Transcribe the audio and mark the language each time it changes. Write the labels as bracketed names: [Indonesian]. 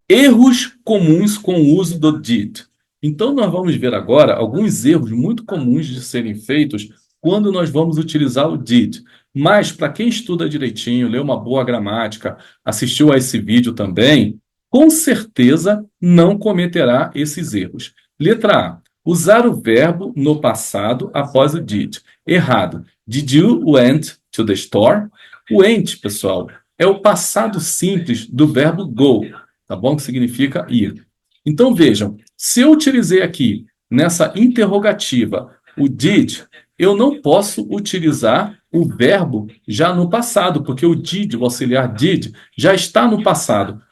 [Portuguese] Erros comuns com o uso do did. Então, nós vamos ver agora alguns erros muito comuns de serem feitos quando nós vamos utilizar o did. Mas, para quem estuda direitinho, lê uma boa gramática, assistiu a esse vídeo também, com certeza não cometerá esses erros. Letra A. Usar o verbo no passado após o did. Errado. [English] Did you went to the store? [Portuguese] Went, pessoal, é o passado simples do verbo go, tá bom? Que significa ir. Então, vejam, se eu utilizei aqui, nessa interrogativa, o did, eu não posso utilizar o verbo já no passado, porque o did, o auxiliar did, já está no passado.